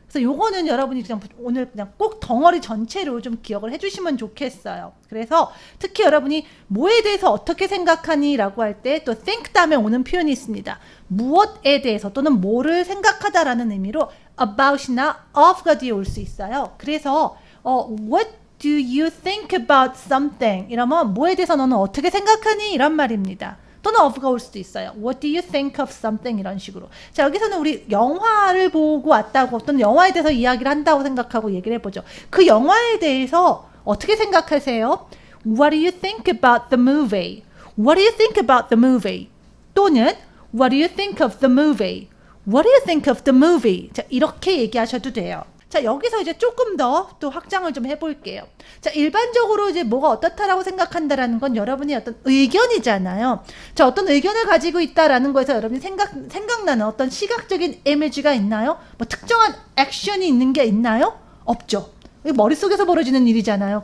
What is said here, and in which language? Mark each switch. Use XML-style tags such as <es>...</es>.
<ko>그래서 요거는 여러분이 그냥 오늘 그냥 꼭 덩어리 전체로 좀 기억을 해주시면 좋겠어요. 그래서 특히 여러분이 뭐에 대해서 어떻게 생각하니? 라고 할 때 또 think 다음에 오는 표현이 있습니다. 무엇에 대해서 또는 뭐를 생각하다라는 의미로 about이나 of가 뒤에 올 수 있어요. 그래서</ko> <en>what do you think about something?</en> <ko>이러면 뭐에 대해서 너는 어떻게 생각하니? 이런 말입니다. 또는 of가 올 수도 있어요.</ko> <en>What do you think of something?</en> <ko>이런 식으로. 자, 여기서는 우리 영화를 보고 왔다고 또는 영화에 대해서 이야기를 한다고 생각하고 얘기를 해보죠. 그 영화에 대해서 어떻게 생각하세요?</ko> <en>What do you think about the movie? What do you think about the movie?</en> <ko>또는</ko> <en>What do you think of the movie? What do you think of the movie?</en> <ko>자, 이렇게 얘기하셔도 돼요. 자, 여기서 이제 조금 더 또 확장을 좀 해볼게요. 자, 일반적으로 이제 뭐가 어떻다라고 생각한다라는 건 여러분의 어떤 의견이잖아요. 자, 어떤 의견을 가지고 있다라는 거에서 여러분이 생각나는 어떤 시각적인 이미지가 있나요? 뭐 특정한 액션이 있는 게 있나요? 없죠. 머릿속에서 벌어지는 일이잖아요.</ko>